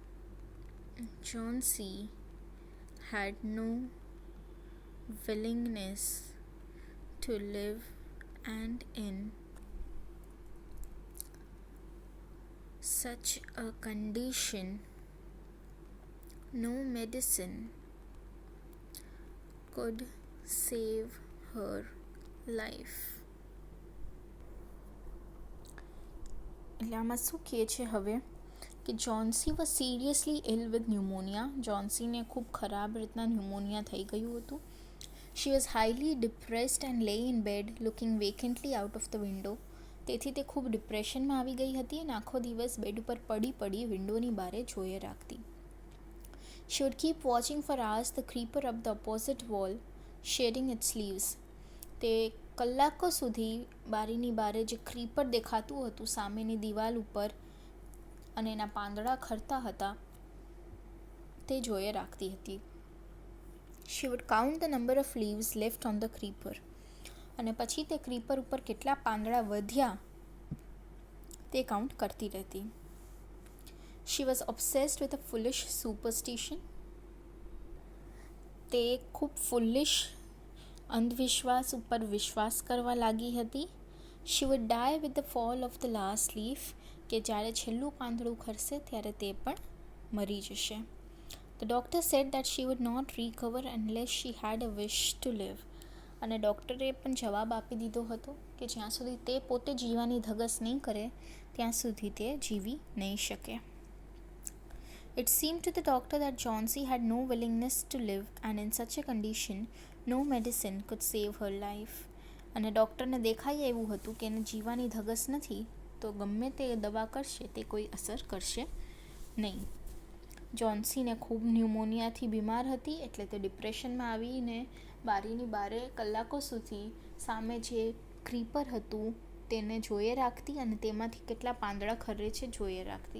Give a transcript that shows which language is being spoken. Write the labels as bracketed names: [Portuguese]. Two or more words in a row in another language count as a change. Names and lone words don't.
[English] Johnsy had no willingness to live, and in such a condition, no medicine could save her life. [Gujarati] એટલે આમાં શું કહે છે હવે કે [English] Johnsy was seriously ill with pneumonia. [Gujarati] જોન્સીને ખૂબ ખરાબ રીતના ન્યુમોનિયા થઈ ગયું હતું. [English] She was highly depressed and lay in bed looking vacantly out of the window. [Gujarati] તેથી તે ખૂબ ડિપ્રેશનમાં આવી ગઈ હતી અને આખો દિવસ બેડ ઉપર પડી પડી વિન્ડોની બારે જોયે રાખતી. [English] She would keep watching for hours the creeper up the opposite wall, shedding its leaves. [Gujarati] તે કલાકો સુધી બારીની બારે જે ક્રીપર દેખાતું હતું સામેની દિવાલ ઉપર અને એના પાંદડા ખરતા હતા તે જોયે રાખતી હતી. [English] She would count the number of leaves left on the creeper. [Gujarati] અને પછી તે ક્રીપર ઉપર કેટલા પાંદડા વધ્યા તે કાઉન્ટ કરતી રહેતી. [English] She was obsessed with a foolish superstition. [Gujarati] તે ખૂબ ફુલિશ અંધવિશ્વાસ ઉપર વિશ્વાસ કરવા લાગી હતી. [English] She would die with the fall of the last leaf. [Gujarati] કે જ્યારે છેલ્લું પાંદડું ખરશે ત્યારે તે પણ મરી જશે. [English] The doctor said that she would not recover unless she had a wish to live. [Gujarati] અને ડૉક્ટરે પણ જવાબ આપી દીધો હતો કે જ્યાં સુધી તે પોતે જીવવાની ધગસ નહીં કરે ત્યાં સુધી તે જીવી નહીં શકે. [English] It seemed to the doctor that Johnsy had no willingness to live, and in such a condition, no medicine could save her life. [Gujarati] અને ડૉક્ટરને દેખાઈ એવું હતું કે એને જીવવાની ધગસ નથી તો ગમે તે દવા કરશે તે કોઈ અસર કરશે નહીં. જોન્સીને ખૂબ ન્યુમોનિયાથી બીમાર હતી એટલે તે ડિપ્રેશનમાં આવીને બારીની બારે કલાકો સુધી સામે જે ક્રીપર હતું તેને જોયે રાખતી અને તેમાંથી કેટલા પાંદડા ખરે છે જોયે રાખતી.